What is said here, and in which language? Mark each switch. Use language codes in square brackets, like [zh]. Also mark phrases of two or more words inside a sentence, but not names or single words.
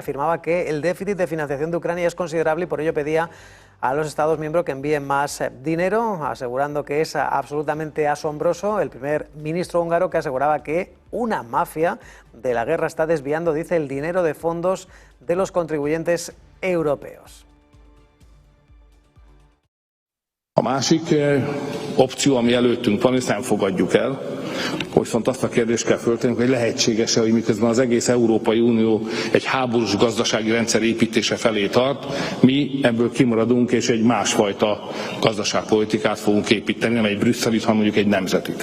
[es] Afirmaba que el déficit de financiación de Ucrania es considerable y por ello pedía a los Estados miembros que envíen más dinero, asegurando que es absolutamente asombroso el primer ministro húngaro, que aseguraba que una mafia de la guerra está desviando, dice, el dinero de fondos de los contribuyentes europeos. [hu] A másik opció, ami előttünk van, ezt nem fogadjuk el. Viszont azt a kérdést kell föltennünk, hogy lehetséges-e, hogy miközben az egész Európai Unió egy háborús gazdasági rendszer építése felé tart, mi ebből kimaradunk és egy másfajta gazdaságpolitikát fogunk építeni, nem egy brüsszelit, hanem mondjuk egy nemzetit.